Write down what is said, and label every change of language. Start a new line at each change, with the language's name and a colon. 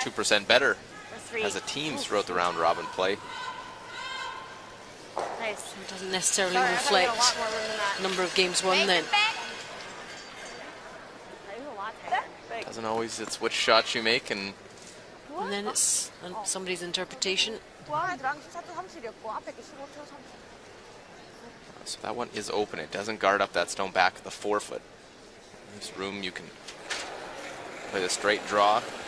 English: 2% better as a team throughout the round robin play. Nice. It doesn't necessarily reflect number of games won then. Doesn't always, it's which shots you make and and then it's somebody's interpretation.
Korean: 중앙에 들어간 게 차트 30이었고 앞에 게 15초 30.
English: So that one is open. It doesn't guard up that stone back at the forefoot. There's room. You can play the straight draw.